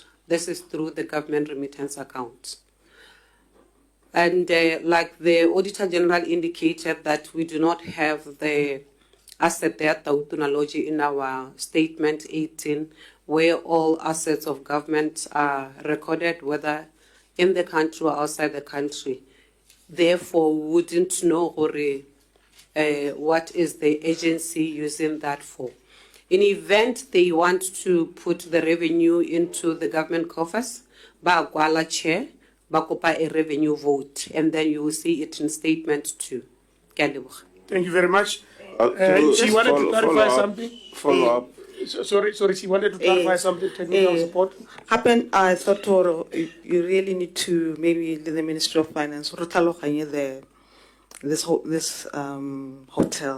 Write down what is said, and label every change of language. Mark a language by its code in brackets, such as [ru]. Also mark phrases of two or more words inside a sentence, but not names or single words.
[en] This is through the government remittance account. And like the Auditor General indicated that we do not have the asset there, Tautona Lodge, in our statement 18, where all assets of government are recorded, whether in the country or outside the country. Therefore, we wouldn't know what is the agency using that for. In event they want to put the revenue into the government coffers, [tn] ba gwala [en] chair, [tn] ba kopa a [en] revenue vote, and then you will see it in statement 2. Thank you very much. She wanted to clarify something. Follow up. Sorry, she wanted to clarify something, technical support. I thought you really need to maybe the Ministry of Finance this hotel.